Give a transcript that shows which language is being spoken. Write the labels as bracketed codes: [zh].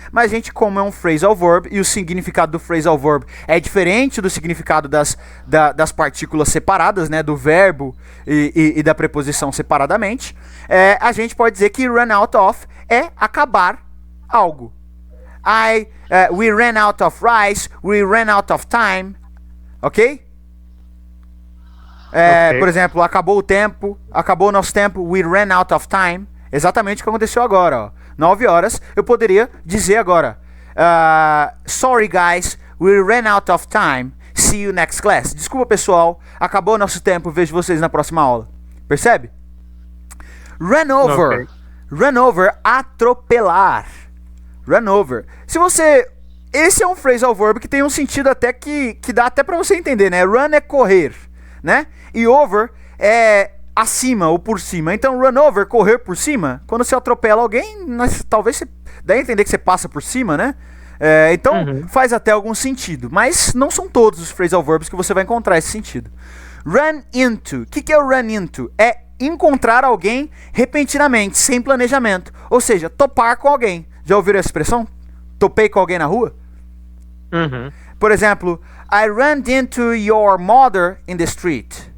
[pt] Mas a gente, como é um phrasal verb e o significado do phrasal verb é diferente do significado das partículas separadas, né? Do verbo e da preposição separadamente, a gente pode dizer que run out of é acabar algo. [en] We ran out of rice, we ran out of time, ok? Ok. [pt] Por exemplo, acabou o tempo, acabou o nosso tempo, [en] we ran out of time. [pt] Exatamente o que aconteceu agora, ó. 9 horas, eu poderia dizer agora, [en] sorry guys, we ran out of time, see you next class. [pt] Desculpa pessoal, acabou o nosso tempo, vejo vocês na próxima aula. Percebe? Run over. Ok. Run over, atropelar. Run over. Esse é um phrasal verb que tem um sentido até que dá até pra você entender, né? Run é correr, né? E over é acima ou por cima. Então, run over, correr por cima, quando você atropela alguém, talvez você dê a entender que você passa por cima, né? Então, faz até algum sentido. Mas não são todos os phrasal verbs que você vai encontrar esse sentido. Run into. O que é o run into? É encontrar alguém repentinamente, sem planejamento. Ou seja, topar com alguém. Já ouviram essa expressão? Topei com alguém na rua? Uhum. Por exemplo, [en] I ran into your mother in the street.